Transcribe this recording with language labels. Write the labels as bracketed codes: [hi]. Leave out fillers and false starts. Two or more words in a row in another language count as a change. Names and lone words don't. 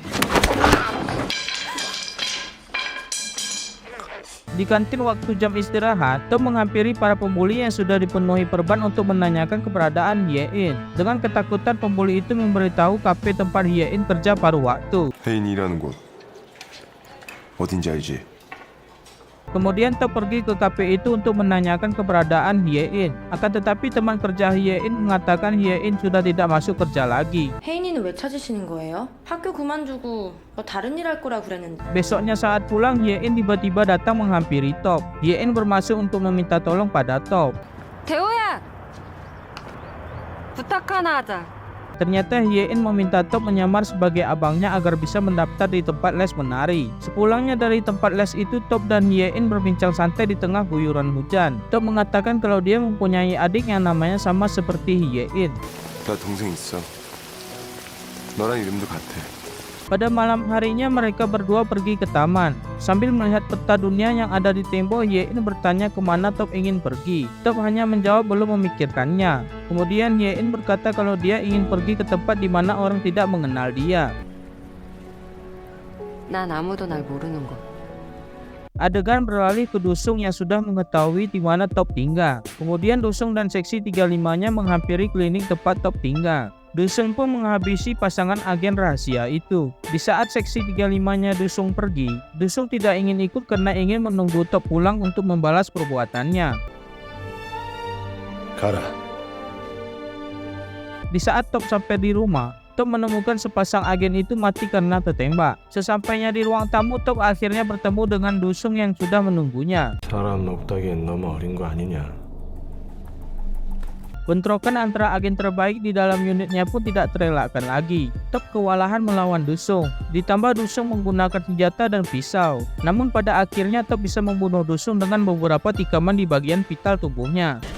[id] Di kantin waktu jam istirahat, Top menghampiri para pembuli yang sudah dipenuhi perban untuk menanyakan keberadaan Hye-in. Dengan ketakutan, pembuli itu memberitahu kafe tempat Hye-in kerja paruh waktu. [ko] 혜인이 일하는 곳 어딘지 알지? [id] Kemudian Top pergi ke kafe itu untuk menanyakan keberadaan Hye-in. Akan tetapi teman kerja Hye-in mengatakan Hye-in sudah tidak masuk kerja lagi. [ko] 혜인이는 왜 찾으시는 거예요? 학교 그만두고 뭐 다른 일 할 거라 그랬는데. [id] Besoknya saat pulang, Hye-in tiba-tiba datang menghampiri Top. Hye-in bermaksud untuk meminta tolong pada Top. [ko] 대호야! 부탁 하나 하자. [id] Ternyata Hye-in meminta Top menyamar sebagai abangnya agar bisa mendaftar di tempat les menari. Sepulangnya dari tempat les itu, Top dan Hye-in berbincang santai di tengah guyuran hujan. Top mengatakan kalau dia mempunyai adik yang namanya sama seperti Hye-in. [ko] 나 동생 있어. 너랑 이름도 같아. [id] Pada malam harinya mereka berdua pergi ke taman. Sambil melihat peta dunia yang ada di tembok, Hye-in bertanya kemana Top ingin pergi. Top hanya menjawab belum memikirkannya. Kemudian Hye-in berkata kalau dia ingin pergi ke tempat di mana orang tidak mengenal dia. [ko] 난 아무도 날 모르는 곳. [id] Adegan beralih ke Dusung yang sudah mengetahui di mana Top tinggal. Kemudian Dusung dan seksi 35-nya menghampiri klinik tempat Top tinggal. Dusung pun menghabisi pasangan agen rahasia itu. Di saat seksi 35-nya Dusung pergi, Dusung tidak ingin ikut karena ingin menunggu Top pulang untuk membalas perbuatannya. [ko] 가라. [id] Di saat Top sampai di rumah, Top menemukan sepasang agen itu mati karena tertembak. Sesampainya di ruang tamu, Top akhirnya bertemu dengan Dusung yang sudah menunggunya. [ko] 사람 없다기엔 너무 어린 거 아니냐? [id] Bentrokan antara agen terbaik di dalam unitnya pun tidak terelakkan lagi. Top kewalahan melawan Dusung. Ditambah Dusung menggunakan senjata dan pisau. Namun pada akhirnya Top bisa membunuh Dusung dengan beberapa tikaman di bagian vital tubuhnya.